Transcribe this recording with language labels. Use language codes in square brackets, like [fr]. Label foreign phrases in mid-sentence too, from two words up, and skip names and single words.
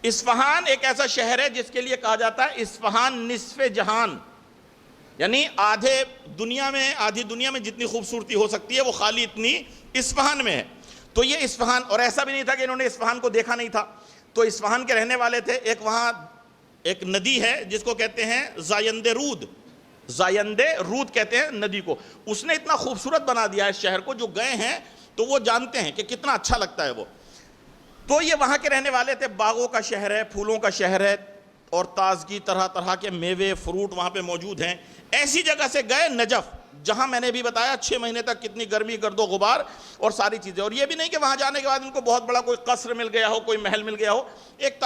[ur] اصفہان ایک ایسا شہر ہے جس کے لیے کہا جاتا ہے اصفہان نصف جہان، یعنی آدھی دنیا میں جتنی خوبصورتی ہو سکتی ہے وہ خالی اتنی اصفہان میں ہے۔ تو یہ اصفہان، اور ایسا بھی نہیں تھا کہ انہوں نے اصفہان کو دیکھا نہیں تھا، تو اصفہان کے رہنے والے تھے۔ ایک وہاں ایک ندی ہے جس کو کہتے ہیں زایند رود، زایند رود کہتے ہیں ندی کو، اس نے اتنا خوبصورت بنا دیا ہے اس شہر کو، جو گئے ہیں تو وہ جانتے ہیں کہ کتنا اچھا لگتا ہے وہ۔ تو یہ وہاں کے رہنے والے تھے، باغوں کا شہر ہے، پھولوں کا شہر ہے، اور تازگی، طرح طرح کے میوے فروٹ وہاں پہ موجود ہیں۔ ایسی جگہ سے گئے نجف، جہاں میں نے بھی بتایا 6 مہینے تک کتنی گرمی، گرد و غبار اور ساری چیزیں، اور یہ بھی نہیں کہ وہاں جانے کے بعد ان کو بہت بڑا کوئی قصر مل گیا ہو، کوئی محل مل گیا ہو۔